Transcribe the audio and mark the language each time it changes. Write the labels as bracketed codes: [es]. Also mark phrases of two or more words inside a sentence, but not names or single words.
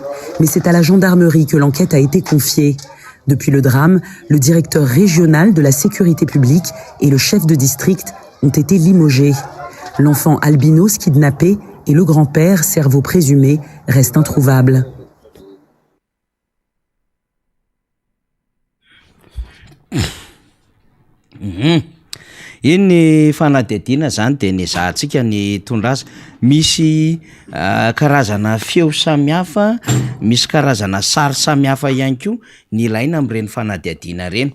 [fr] Mais c'est à la gendarmerie que l'enquête a été confiée. Depuis le drame, le directeur régional de la sécurité publique et le chef de district ont été limogés. L'enfant albinos kidnappé et le grand-père, cerveau présumé, restent introuvables. [mg] Iny fanadihadiana zany de ny zahantsika ny tondrasa misy karazana feo samihafa, misy karazana sary samihafa ihany koa ny ilaina amin'ireny fanadihadiana reny.